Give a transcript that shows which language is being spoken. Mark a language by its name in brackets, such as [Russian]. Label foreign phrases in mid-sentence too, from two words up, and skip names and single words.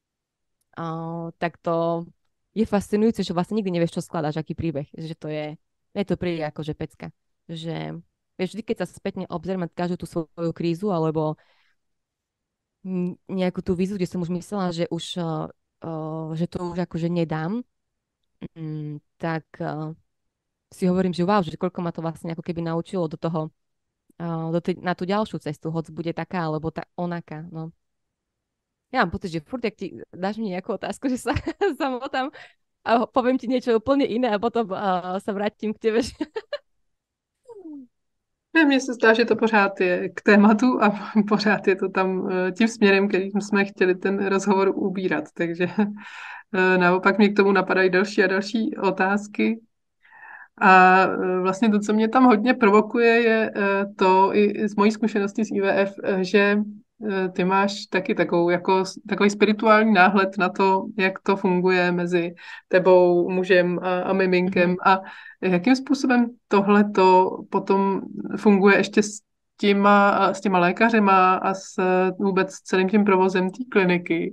[Slovak] tak to je fascinujúce, že vlastne nikdy nevieš, čo skladáš, aký príbeh, že to je to príbeh akože pecka, že vieš, vždy, keď sa spätne obzriem každú tú svoju krízu, alebo nejakú tú výzvu, kde som už myslela, že už že to už akože nedám, tak si hovorím, že wow, že koľko ma to vlastne ako keby naučilo do toho, na tú ďalšiu cestu, hoď bude taká, alebo onaká, no. Ja mám pocit, že furt, ak ti dáš mi nejakú otázku, že sa zamotám a poviem ti niečo úplne iné a potom sa vrátim k tebe. [Czech] Ne, mně se zdá, že to pořád je k tématu a pořád je to tam tím směrem, kterým jsme chtěli ten rozhovor ubírat. Takže naopak mě k tomu napadají další a další otázky. A vlastně to, co mě tam hodně provokuje, je to i z mojí zkušenosti z IVF, že ty máš taky takový spirituální náhled na to, jak to funguje mezi tebou, mužem a miminkem a jakým způsobem tohle to potom funguje ještě s těma lékařema a vůbec celým tím provozem té kliniky.